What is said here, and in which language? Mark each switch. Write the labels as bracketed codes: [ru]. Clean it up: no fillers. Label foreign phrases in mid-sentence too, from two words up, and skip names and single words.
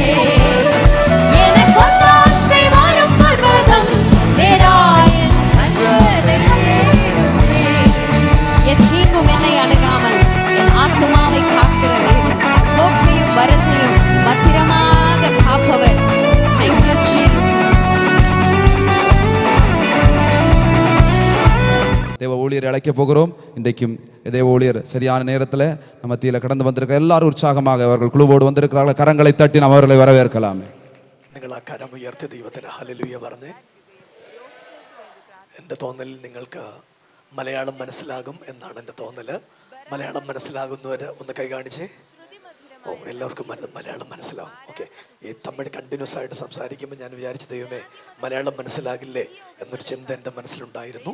[ta] எனக்கு ஒத்தாசை வரும் பர்வதம் நேராயன் கண்களை ஏறெடுப்பே. என் தீங்கும் என்னை அணுகாமல் என் ஆத்துமாவை காக்கிற தேவன், போக்கையும் வரத்தையும் பத்திரமாக காப்பவர். [en] Thank you, Jesus. [ta] தேவ ஊழியரை அழைக்க போகிறோம். இன்றைக்கும் தேவ ஊழியர் சரியான நேரத்தில் நம்ம மத்தியில் கடந்து வந்திருக்க எல்லாரும் உற்சாகமாக அவர்கள் குழுவோடு வந்திருக்கிறார்கள். கரங்களை தட்டி நாம் அவர்களை வரவேற்கலாமே. [ml] നിങ്ങൾ ആ കരമുയർത്തി ദൈവത്തിന് ഹല്ലേലൂയ പറഞ്ഞേ. എൻ്റെ തോന്നലിൽ നിങ്ങൾക്ക് മലയാളം മനസ്സിലാകും എന്നാണ് എൻ്റെ തോന്നൽ. മലയാളം മനസ്സിലാകുന്നവർ ഒന്ന് കൈ കാണിച്ചേ. ഓ, എല്ലാവർക്കും മലയാളം മനസ്സിലാവും. ഓക്കെ. ഈ തമിഴ് കണ്ടിന്യൂസ് ആയിട്ട് സംസാരിക്കുമ്പോൾ ഞാൻ വിചാരിച്ച ദൈവമേ മലയാളം മനസ്സിലാകില്ലേ എന്നൊരു ചിന്ത എൻ്റെ മനസ്സിലുണ്ടായിരുന്നു.